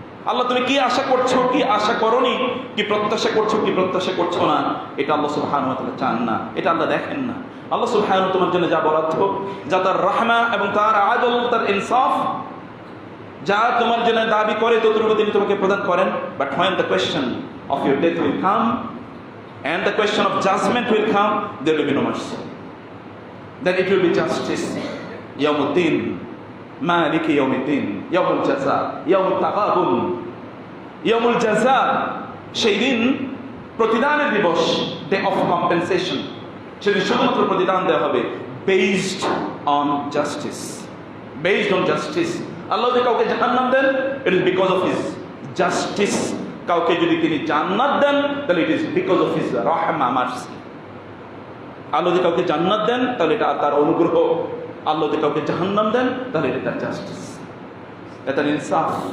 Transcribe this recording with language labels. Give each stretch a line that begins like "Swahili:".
Bangla: আল্লাহ তুমি কি আশা করছো, কি আশা করনি, কি প্রত্যাশা করছো, কি প্রত্যাশা করছো না, এটা আল্লাহ সুবহানাহু ওয়া তাআলা চান না, এটা আল্লাহ দেখেন না। আল্লাহ সুবহানাহু তোমার জন্য যা বরাদ্দ, যা তার রহমা এবং তার আদল, তার ইনসাফ, যা তোমার জন্য দাবি করে ততটুকু তিনি তোমাকে প্রদান করেন।
English: But when the question of your death will come and the question of judgment will come, there will be no mercy, then it will be justice.
Arabic: Yawmuddin, Maliki Yawmiddin, Yawmul Jaza,
Bangla: Yawmut Taghabun, Yawmul Jaza, সেই দিন প্রতিদানের দিবস,
English: day of compensation,
Bangla: সেদিন শুধুমাত্র প্রতিদান দেওয়া হবে
English: based on justice, based on justice.
Bangla: আল্লাহ যদি কাউকে জান্নাত দেন,
English: it is because of his justice.
Bangla: কাউকে যদি তিনি জান্নাত দেন, তাহলে
English: it is because of his rahma, mercy.
Bangla: আল্লাহ যদি কাউকে জান্নাত দেন, তাহলে এটা তার অনুগ্রহ। আল্লাহ যদি কাউকে জাহান্নাম দেন, তাহলে এটা তার জাস্টিস, এটা ইনসাফ।